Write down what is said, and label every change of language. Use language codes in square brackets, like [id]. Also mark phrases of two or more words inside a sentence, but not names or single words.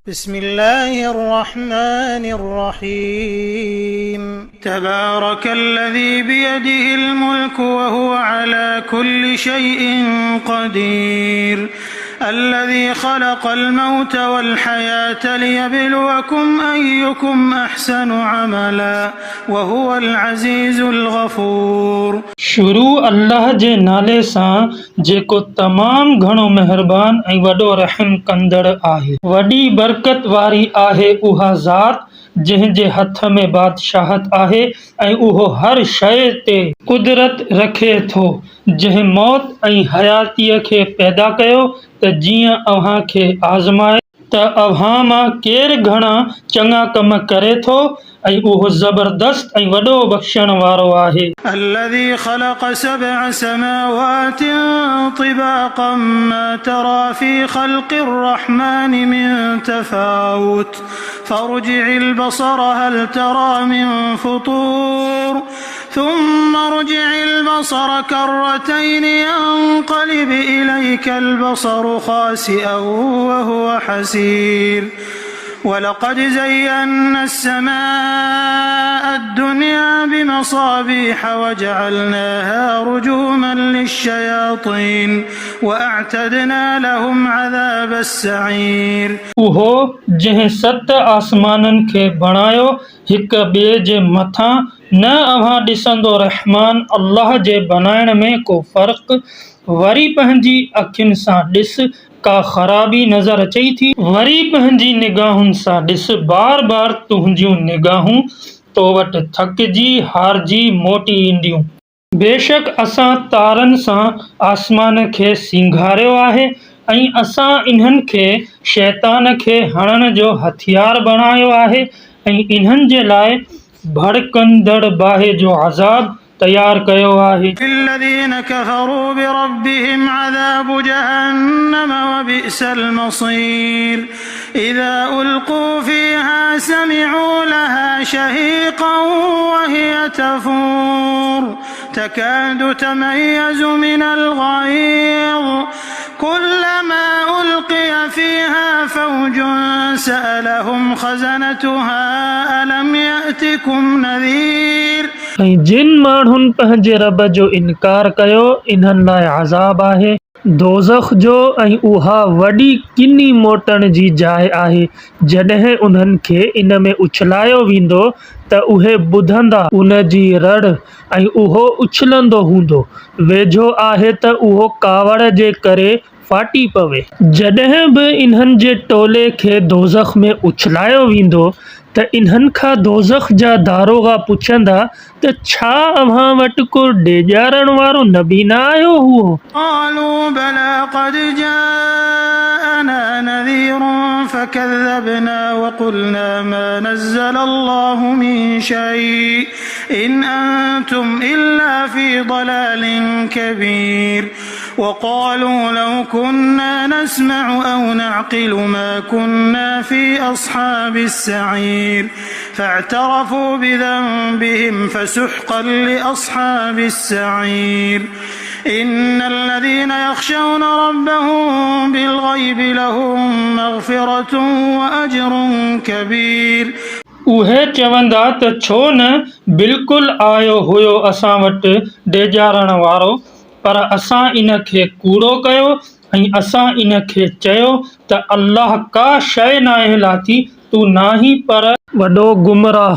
[ar] بسم الله الرحمن الرحيم تبارك الذي بيده الملك وهو على كل شيء قدير الذي خلق الموت والحياة ليبلوكم أيكم أحسن عملا وهو العزيز الغفور [sd] शुरू अल्लाह जे नाले सां जेको तमाम घणो मेहरबान ऐं वॾो रहम कंदड़ आहे। वॾी बरकत वारी आहे उहा ज़ात जंहिं जे हथ में बादशाहत आहे ऐं उहो हर शइ ते कुदरत रखे थो। जंहिं मौत ऐं हयातीअ खे पैदा कयो त जीअं अव्हां खे आज़माए त अव्हां मां केरु घणा चङा कम करे थो ऐं उहो ज़बरदस्त ऐं वॾो बख़्शण वारो आहे। [ar] الذي خلق 7 سماوات طباقا ما ترى في خلق الرحمن من تفاوت فارجع البصر هل ترى من فطور ثم ارجع البصر كرتين ينقلب إليك البصر خاسئا وهو حسير ولقد زينا السماء الدنيا بمصابيح وجعلناها رجوما للشياطين وأعتدنا لهم عذاب السعير [sd] उहो जंहिं 7 आसमाननि खे बणायो हिक ॿिए जे मथां न अव्हां ॾिसंदो रहमान अल्लाह जे बनाइण में को फ़र्क़ वरी पंहिंजी अखियुनि सां ॾिस का ख़राबी नज़र अचई थी वरी पंहिंजी निगाहुनि सां ॾिस बार बार तुंहिंजियूं निगाहूं तो वटि थकिजी हारजी मोटी ईंदियूं। बेशक असां तारनि सां आसमान खे सिंगारियो आहे ऐं असां इन्हनि खे शैतान खे हणण जो हथियार बणायो आहे ऐं इन्हनि जे लाइ भड़कंदड़ बाहि जो अज़ाब तैयार कयो आहे। [ar] الذين كفروا بربهم عذاب جهنم وبئس المصير إذا ألقوا فيها سمعوا لها شهيقا وهي تفور تكاد تميز من الغيظ كلما ألقي فيها فوج سألهم خزنتها ألم يأتكم نذير [sd] ऐं जिन माण्हुनि पंहिंजे रब जो इनकार कयो इन्हनि लाइ अज़ाब आहे दोज़ख जो ऐं उहा वॾी किनी मोटण जी जाइ आहे। जॾहिं उन्हनि खे इन में उछलायो वेंदो त उहे ॿुधंदा उन जी रड़ ऐं उहो उछलंदो हूंदो वेझो आहे त उहो कावड़ जे करे फाटी पवे। जॾहिं बि इन्हनि जे टोले खे दोज़ख में उछलायो वेंदो त इन्हनि खां दोज़ख जा दारोगा पुछंदा त छा अव्हां वटि को ॾेॼारण वारो नबी न आयो हुओ? [ar] قالوا بلى قد جاءنا نذير فكذبنا وقلنا ما نزل الله من شيء إن أنتم إلا في ضلال كبير وقالوا لو كنا نسمع أو نعقل ما كنا في أصحاب السعير فاعترفوا بذنبهم فسحقا لأصحاب السعير إن الذين يخشون ربهم بالغيب لهم مغفرة وأجر كبير [sd] उहे चवंदा त छो न बिल्कुलु आयो हुयो असां वटि ॾेॼारण वारो पर असां इन खे कूड़ो कयो ऐं असां इन खे चयो त अल्लाह का शइ नाहे लाथी तू नाही पर वॾो गुमराह।